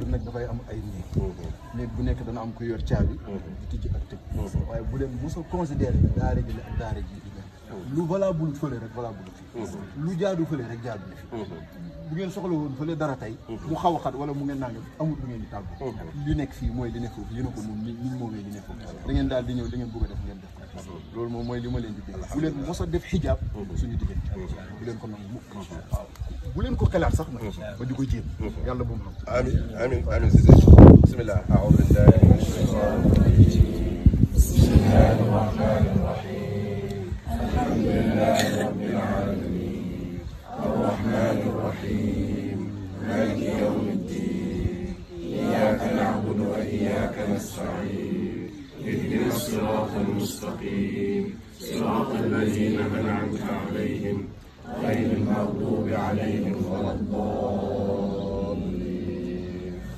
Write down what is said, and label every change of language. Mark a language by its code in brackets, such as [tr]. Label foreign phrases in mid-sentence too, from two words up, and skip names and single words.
[wo] kër nag dafay am ay néeg bu nekk dana am ku yor caabi di tijji ak tëj waaye bu leen mos a considéré daara ji la ak daara ji di lu valable fële rek valable fi lu jaadu fële rek jaadu fi bu ngeen soxla woon fële dara tey mu xaw a xat wala mu ngeen nangam amul lu ngeen di tàggu li nekk fii mooy li nekk foofu yéen a ko moom niñ moomee li nekk foofu da ngeen daal di ñëw li ngeen bëgg a def ngeen def ko loolu moom mooy li ma leen di dégg bu leen mos a def xijaab suñu diggante bu leen ko nangu mukk waaw bu leen ko xalaat sax nag ba di ko jéem yàlla bu mu xam [ar] آمين آمين آمين si بسم الله أعوذ بالله من الشيطان الرجيم بسم الله الرحمن الرحيم الحمد لله رب العالمين الرحمن الرحيم مالك يوم الدين إياك نعبد وإياك نستعين اهدنا الصراط المستقيم صراط الذين أنعمت عليهم غير المغضوب عليهم ولا الضالين